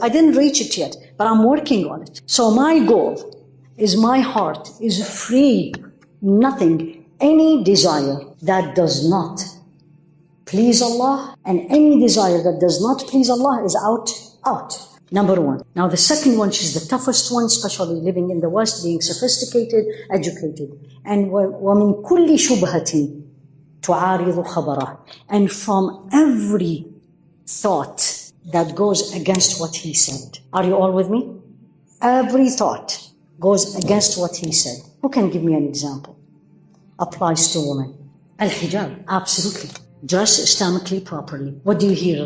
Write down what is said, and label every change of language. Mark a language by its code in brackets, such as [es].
[en] I didn't reach it yet, but I'm working on it. So my goal is my heart is free. Nothing, any desire that does not please Allah, and any desire that does not please Allah is out. Number one. Now the second one, which is the toughest one, especially living in the West, being sophisticated, educated. And [ar] وَمِن كُلِّ شُبْهَةٍ تُعَارِضُ خَبَرَهُ. [en] And from every thought that goes against what he said. Are you all with me? Every thought goes against what he said. Who can give me an example? Applies to women. Al-hijab, absolutely. Dress Islamically properly. What do you hear?